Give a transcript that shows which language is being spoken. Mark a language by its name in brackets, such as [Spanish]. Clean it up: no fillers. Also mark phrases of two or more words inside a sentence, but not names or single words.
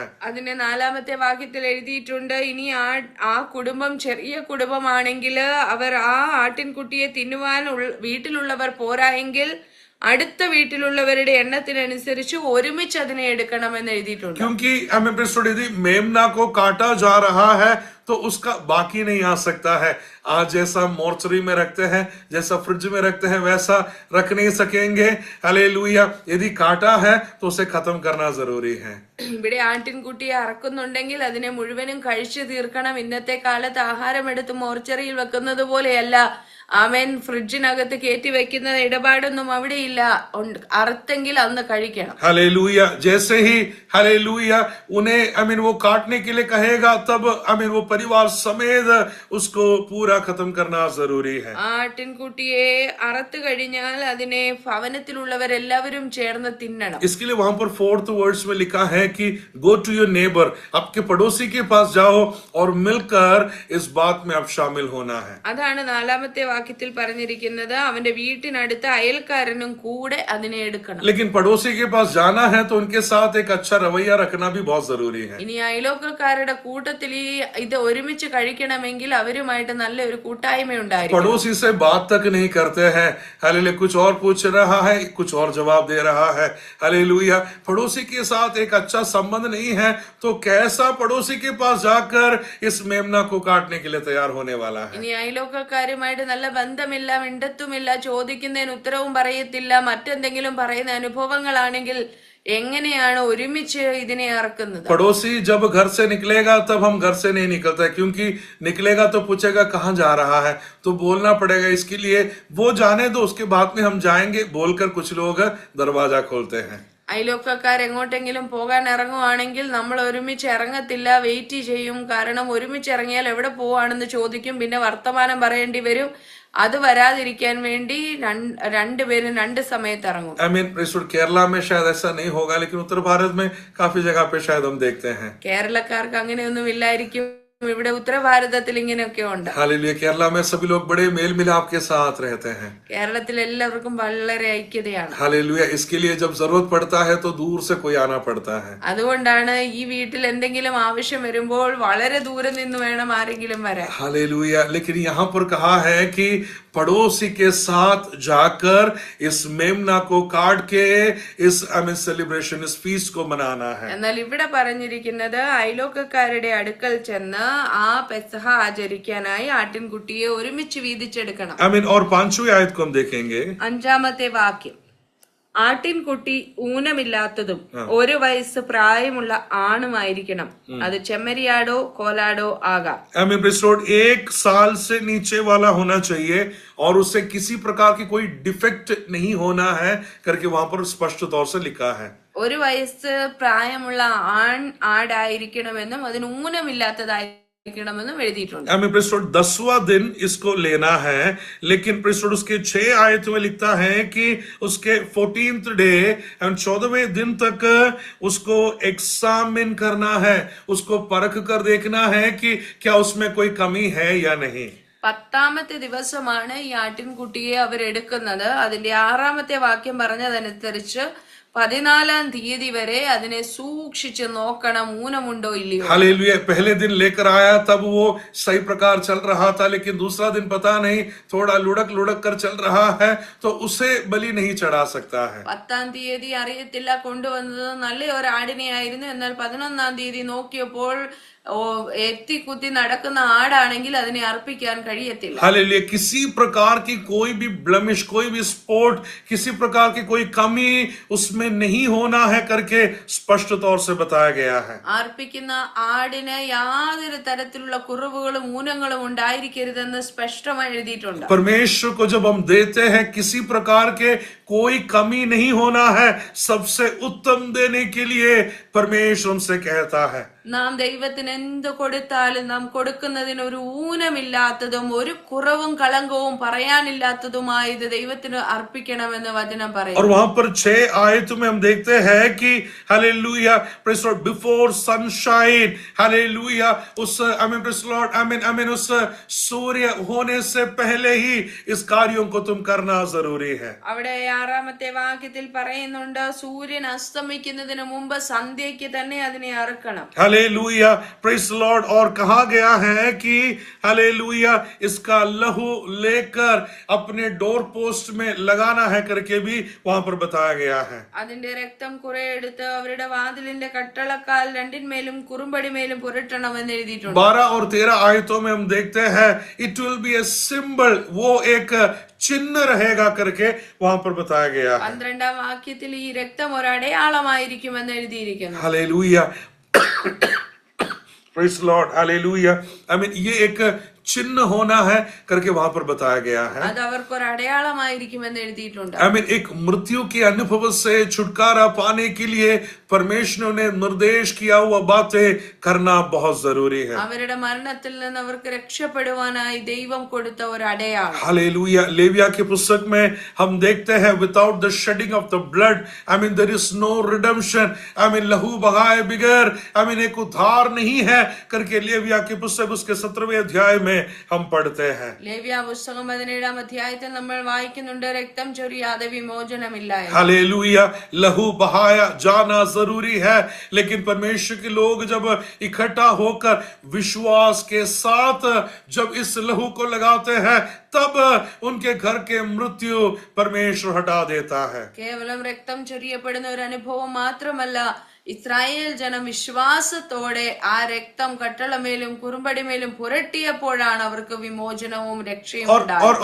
[Malayalam] അതിന്റെ 4-ാമത്തെ വാക്യത്തിൽ എഴുതിയിട്ടുണ്ട്, ഇനി ആ കുടുംബം ചെറിയ കുടുംബമാണെങ്കിൽ അവർ ആ ആട്ടിൻകുട്ടിയെ തിന്നുവാൻ വീട്ടിലുള്ളവർ പോരായെങ്കിൽ അടുത്ത വീട്ടിലുള്ളവരുടെ എണ്ണത്തിനനുസരിച്ച് ഒരുമിച്ച് അതിനെ എടുക്കണമെന്ന് എഴുതിയിട്ടുണ്ട്. [Hindi] क्योंकि यदि मेमना को काटा जा रहा है तो उसका बाकी नहीं आ सकता है. आज जैसा मोर्चरी में रखते हैं, जैसा फ्रिज में रखते हैं, वैसा रख नहीं सकेंगे. हालेलुया. यदि काटा है तो उसे खत्म करना जरूरी है. [Malayalam] ഇവിടെ ആട്ടിൻകുട്ടിയെ അറക്കുന്നുണ്ടെങ്കിൽ അതിനെ മുഴുവനും കഴിച്ചു തീർക്കണം. ഇന്നത്തെ കാലത്ത് ആഹാരം എടുത്ത് മോർച്ചറിയിൽ വെക്കുന്നത് പോലെയല്ല, ആമേൻ, ഫ്രിഡ്ജിനകത്ത് കയറ്റി വെക്കുന്ന ഇടപാടൊന്നും അവിടെ ഇല്ല. അറുത്തെങ്കിൽ അന്ന് കഴിക്കണം. [Hindi] हालेलुया. जैसे ही हालेलुया उन्हें वो काटने के लिए कहेगा, तब वो परिवार समेत उसको पूरा खत्म करना जरूरी है. [Malayalam] ആട്ടിൻകുട്ടിയെ അറുത്ത് കഴിഞ്ഞാൽ അതിനെ ഭവനത്തിലുള്ളവരെല്ലാവരും ചേർന്ന് തിന്നണം. [Hindi] इसके लिए वहां पर 4th वर्ड्स में लिखा है कि [English] go to your neighbour, [Hindi] आपके पड़ोसी के पास जाओ और मिलकर इस बात में आप शामिल होना है. [Malayalam] അതാണ് 4-ാമത്തെ വാക്യത്തിൽ പറഞ്ഞിരിക്കുന്നത്, അവന്റെ വീട്ടിനടുത്ത അയൽക്കാരനും കൂടെ അതിനെ എടുക്കണം. [Hindi] लेकिन पड़ोसी के पास जाना है तो उनके साथ एक अच्छा रवैया रखना भी बहुत जरूरी है. [Malayalam] ഇനി അയലോക്കക്കാരുടെ കൂട്ടത്തിൽ ഇത് ഒരുമിച്ച് കഴിക്കണമെങ്കിൽ അവരുമായിട്ട് നല്ല ഒരു കൂട്ടായ്മ ഉണ്ടായിരിക്കും. [Hindi] पड़ोसी से बात तक नहीं करते हैं, हालेलुया, कुछ और पूछ रहा है, कुछ और जवाब दे रहा है. हालेलुया. पड़ोसी के साथ एक अच्छा संबंध नहीं है तो कैसा पड़ोसी के पास जाकर इस मेमना को काटने के लिए तैयार होने वाला है. [Malayalam] ഇനി അയലോക്കക്കാരുമായിട്ട് നല്ല ബന്ധമില്ല, മിണ്ടത്തുമില്ല, ചോദിക്കുന്നതിന് ഉത്തരവും പറയത്തില്ല, മറ്റെന്തെങ്കിലും പറയുന്ന അനുഭവങ്ങളാണെങ്കിൽ എങ്ങനെയാണ് ഒരുമിച്ച് ഇതിനെ ഇറക്കുന്നത്? [Hindi] पड़ोसी जब घर से निकलेगा तब हम घर से नहीं निकलते, क्योंकि निकलेगा तो पूछेगा कहाँ जा रहा है, तो बोलना पड़ेगा. इसके लिए वो जाने दो, उसके बाद में हम जाएंगे बोलकर कुछ लोग दरवाजा खोलते हैं. [Malayalam] അയൽവക്കക്കാർ എങ്ങോട്ടെങ്കിലും പോകാൻ ഇറങ്ങുവാണെങ്കിൽ നമ്മൾ ഒരുമിച്ച് ഇറങ്ങത്തില്ല, വെയിറ്റ് ചെയ്യും. കാരണം ഒരുമിച്ച് ഇറങ്ങിയാൽ എവിടെ പോവാണെന്ന് ചോദിക്കും, പിന്നെ വർത്തമാനം പറയേണ്ടി വരും. അത് വരാതിരിക്കാൻ വേണ്ടി രണ്ടുപേരും രണ്ട് സമയത്ത് ഇറങ്ങും. [Hindi] केरला में शायद ऐसा नहीं होगा, लेकिन उत्तर भारत में काफी जगह पे शायद हम देखते हैं. [Malayalam] കേരളക്കാർക്ക് അങ്ങനെയൊന്നും ഇല്ലായിരിക്കും, ഇവിടെ ഉത്തരഭാരതത്തിൽ ഇങ്ങനെയൊക്കെ ഉണ്ട്. [Hindi] हालेलुया. केरला में सभी लोग बड़े मेल मिलाप के साथ रहते हैं. [Malayalam] കേരളത്തിൽ എല്ലാവർക്കും വളരെ ഐക്യതയാണ്. [Hindi] हालेलुया. इसके लिए जब जरूरत पड़ता है तो दूर से कोई आना पड़ता है. [Malayalam] അതുകൊണ്ടാണ് ഈ വീട്ടിൽ എന്തെങ്കിലും ആവശ്യം വരുമ്പോൾ വളരെ ദൂരെ നിന്ന് വേണം ആരെങ്കിലും വരാൻ. [Hindi] हालेलुया. लेकिन यहाँ पर कहा है कि पड़ोसी के साथ जाकर इस मेमना को काट के इस सेलिब्रेशन, इस फीस्ट को मनाना है. [Malayalam] എന്നാൽ ഇവിടെ പറഞ്ഞിരിക്കുന്നത് അയൽവക്കക്കാരുടെ അടുക്കൽ ചെന്ന് ആ പെസഹ ആചരിക്കാനായി ആട്ടിൻകുട്ടിയെ ഒരുമിച്ച് വീതിച്ചെടുക്കണം. [Hindi] और 5वीं आयत को हम देखेंगे. [Malayalam] 5ാമത്തെ വാക്യം, ആട്ടിൻകുട്ടി ഊനമില്ലാത്തതും 1 വയസ്സ് പ്രായമുള്ള ആണുമായിരിക്കണം. അത് ചെമ്മരിയാടോ കോലാടോ ആകാം. [Hindi] 1 साल से नीचे वाला होना चाहिए और उससे किसी प्रकार की कोई डिफेक्ट नहीं होना है करके वहां पर स्पष्ट तौर से लिखा है. [Malayalam] 1 വയസ്സ് പ്രായമുള്ള ആടായിരിക്കണമെന്നും അതിന് ഊനമില്ലാത്തതായിരിക്കണമെന്നും എഴുതിയിട്ടുണ്ട്. [Hindi] 10वां दिन इसको लेना है, लेकिन उसके 6 आयत में लिखता है कि उसके 14th डे 14वें दिन तक उसको एग्जामिन करना है, उसको परख कर देखना है कि क्या उसमें कोई कमी है या नहीं. [Malayalam] 10ാമത്തെ ദിവസമാണ് ഈ ആട്ടിൻകുട്ടിയെ അവരെടുക്കുന്നത്. അതിന്റെ 6ാമത്തെ വാക്യം പറഞ്ഞതനുസരിച്ച് 14ാം തീയതി വരെ അതിനെ സൂക്ഷിച്ച് നോക്കണം, ഊനമുണ്ടോ ഇല്ലയോ. [Hindi] हालेलुया. पहले दिन लेकर आया तब वो सही प्रकार चल रहा था, लेकिन दूसरा दिन पता नहीं थोड़ा लुढ़क कर चल रहा है तो उसे बलि नहीं चढ़ा सकता है. [Malayalam] 10ാം തീയതി അറിയത്തില്ല, കൊണ്ടുവന്നത് നല്ല ഒരു ആടിനെയായിരുന്നു. എന്നാൽ 11ാം തീയതി നോക്കിയപ്പോൾ എത്തിക്കുത്തി നടക്കുന്ന ആടാണെങ്കിൽ അതിനെ അർപ്പിക്കാൻ കഴിയത്തില്ല. [Hindi] हालेलुया. किसी प्रकार की कोई भी ब्लमिश, कोई भी स्पॉट, किसी प्रकार की कोई कमी उसमें नहीं होना है करके स्पष्ट तौर से बताया गया है. [Malayalam] അർപ്പിക്കുന്ന ആടിന് യാതൊരു തരത്തിലുള്ള കുറവുകളും ഊനങ്ങളും ഉണ്ടായിരിക്കരുതെന്ന് സ്പഷ്ടമായി എഴുതിയിട്ടുണ്ട്. [Hindi] परमेश्वर को जब हम देते हैं किसी प्रकार के कोई कमी नहीं होना है, सबसे उत्तम देने के लिए परमेश्वर हमसे कहता है. [Malayalam] നാം ദൈവത്തിന് എന്ത് കൊടുത്താലും നാം കൊടുക്കുന്നതിന് ഒരു ഊനമില്ലാത്തതും ഒരു കുറവും കളങ്കവും പറയാനില്ലാത്തതുമായത് ദൈവത്തിന് അർപ്പിക്കണമെന്ന് വചനം പറയും. [Hindi] और वहां पर 6 आयत में हम देखते हैं कि हालेलुया, [English] praise Lord, before sunshine, [Hindi] हालेलुया, उस [English] praise Lord, [Hindi] आमीन, उस सूर्य होने से पहले ही इस कार्यों को तुम करना जरूरी है. [Malayalam] അവിടെ 6ാമത്തെ വാക്യത്തിൽ പറയുന്നുണ്ട്, സൂര്യൻ അസ്തമിക്കുന്നതിന് മുമ്പ് സന്ധ്യയ്ക്ക് തന്നെ അതിനെ അറുക്കണം. [Hindi] हालेलुया, [English] praise Lord. [Hindi] और कहा गया है कि हालेलुया, इसका लहू लेकर अपने [English] door post [Hindi] में लगाना है करके भी वहां पर बताया गया है. [Malayalam] അതിന്റെ രക്തം കുറെ എടുത്ത് അവരുടെ വാതിലിന്റെ കട്ടളക്കാൽ രണ്ടിന്മേലും കുറുമ്പടിമേലും പുരട്ടണമെന്ന് എഴുതിയിട്ടുണ്ട്. [Hindi] 12 और 13 आयतों में हम देखते हैं [English] it will be a symbol, [Hindi] वो एक चिन्ह रहेगा करके वहां पर बताया गया है. [Malayalam] 12ാം വാക്യത്തിൽ ഈ രക്തം ഒരു അടയാളമായിരിക്കുമെന്ന് എഴുതിയിരിക്കുന്നു. [Hindi] हालेलुया. [English] praise Lord. [Hindi] हालेलुया. ये एक चिन्ह होना है करके वहां पर बताया गया है. [Malayalam] അത് അവർക്ക് ഒരു അടയാളമായിരിക്കുമെന്ന് എഴുതിയിട്ടുണ്ട്. [Hindi] एक मृत्यु के अनुभव से छुटकारा पाने के लिए परमेश्वर ने निर्देश किया हुआ बातें करना बहुत जरूरी है. [Malayalam] അവരുടെ മരണത്തിൽ നിന്ന് അവർക്ക് രക്ഷപ്പെടുവാനായി ദൈവം കൊടുത്ത ഒരു അടയാളം. [Hindi] हालेलुया. लेविया के पुस्तक में हम देखते हैं [English] without the shedding of the blood, there is no redemption. [Hindi] लहू बहाए बगैर एक उद्धार नहीं है करके लेविया की पुस्तक उसके 17वें अध्याय में हम पढ़ते हैं. [Malayalam] ലേവ്യ പുസ്തകം 17ാം അധ്യായത്തിൽ നമ്മൾ വായിക്കുന്നുണ്ട്, രക്തം ചൊരിയാതെ വിമോചനമില്ല. [Hindi] हालेलुया. लहू बहाया जाना जरूरी है, लेकिन परमेश्वर के लोग जब इकट्ठा होकर विश्वास के साथ जब इस लहू को लगाते हैं तब उनके घर के मृत्यु परमेश्वर हटा देता है. [Malayalam] കേവലം രക്തം ചൊരിയപ്പെടുന്ന ഒരു അനുഭവം മാത്രമല്ല, ഇസ്രായേൽ ജനം വിശ്വാസത്തോടെ ആ രക്തം കട്ടളമേലും കുറുമ്പടിമേലും പുരട്ടിയപ്പോഴാണ് അവർക്ക് വിമോചനവും രക്ഷയും ഉണ്ടായത്.